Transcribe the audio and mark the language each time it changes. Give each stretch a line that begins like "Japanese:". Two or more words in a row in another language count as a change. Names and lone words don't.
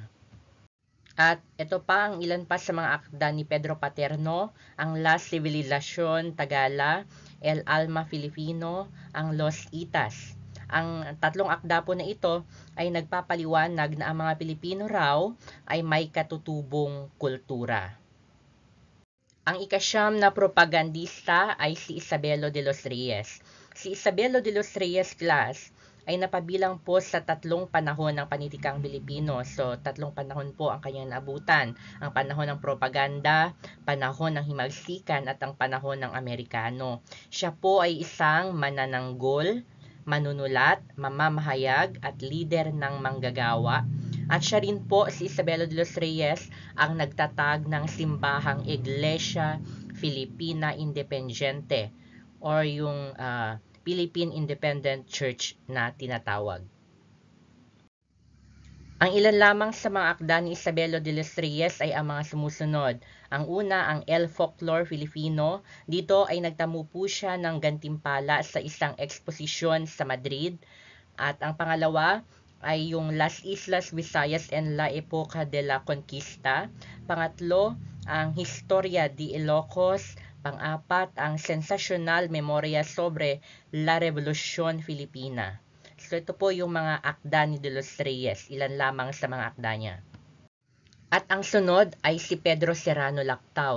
Filipino: At ito pa ang ilan pa sa mga akda ni Pedro Paterno, ang La Civilización Tagala, El Alma Filipino, ang Los Itas. Ang tatlong akda po na ito ay nagpapaliwanag na ang mga Pilipino raw ay may katutubong kultura. Ang ikasyam na propagandista ay si Isabelo de los Reyes. Si Isabelo de los Reyes class ay napabilang po sa tatlong panahon ng panitikang Pilipino. So, tatlong panahon po ang kanyang naabutan. Ang panahon ng propaganda, panahon ng himagsikan, at ang panahon ng Amerikano. Siya po ay isang manananggol, manunulat, mamamahayag, at lider ng manggagawa. At siya rin po, si Isabelo de los Reyes, ang nagtatag ng simbahang Iglesia Filipina Independiente or yung Philippine Independent Church na tinatawag. Ang ilan lamang sa mga akda ni Isabelo de los Reyes ay ang mga sumusunod. Ang una, ang El Folklore Filipino. Dito ay nagtamo po siya ng gantimpala sa isang eksposisyon sa Madrid. At ang pangalawa ay yung Las Islas Visayas en la Época de la Conquista. Pangatlo, ang Historia de Ilocos. Pang-apat, ang Sensational Memoria sobre la Revolución Filipina. So ito po yung mga akda ni De los Reyes, ilan lamang sa mga akda niya. At ang sunod ay si Pedro Serrano Lactau.